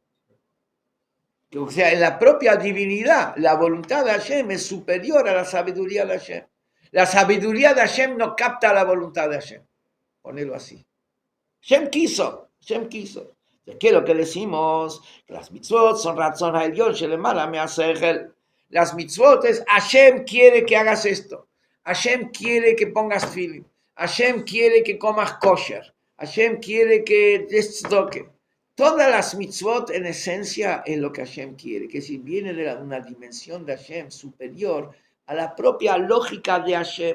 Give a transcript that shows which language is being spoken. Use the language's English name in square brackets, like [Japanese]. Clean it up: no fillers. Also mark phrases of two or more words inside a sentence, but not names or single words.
[Spanish] O sea, en la propia divinidad, la voluntad de Hashem es superior a la sabiduría de Hashem. La sabiduría de Hashem no capta la voluntad de Hashem. Ponelo así. Hashem quiso. ¿Qué es lo que decimos? Las mitzvot son [Hebrew] רצון העליון שלמעלה מהשכל. [Spanish] Las mitzvot es Hashem quiere que hagas esto. Hashem quiere que pongas tefilin. Hashem quiere que comas kosher. Hashem quiere que des tzedakah. Todas las mitzvot en esencia es lo que Hashem quiere, que si viene de una dimensión de Hashem superior a la propia lógica de Hashem.